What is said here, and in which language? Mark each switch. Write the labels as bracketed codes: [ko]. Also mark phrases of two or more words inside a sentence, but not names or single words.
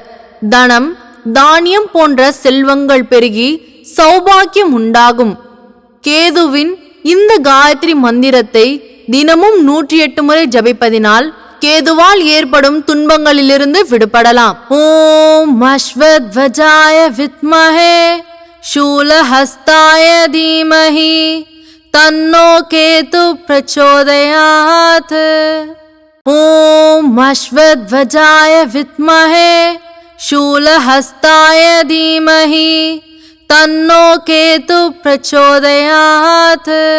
[ta] தனம், தானியம் போன்ற செல்வங்கள் பெருகி சௌபாக்கியம் உண்டாகும். கேதுவின் இந்த காயத்ரி மந்திரத்தை தினமும் 108 முறை ஜபிப்பதினால் கேதுவால் ஏற்படும் துன்பங்களிலிருந்து விடுபடலாம். [sa] ओम् अश्वध्वजाय विद्महे शूलहस्ताय धीमहि तन्नो केतु प्रचोदयात्. ओम अश्वध्वजाय विद्महे शूलहस्ताय धीमहि तन्नो केतु प्रचोदयात्.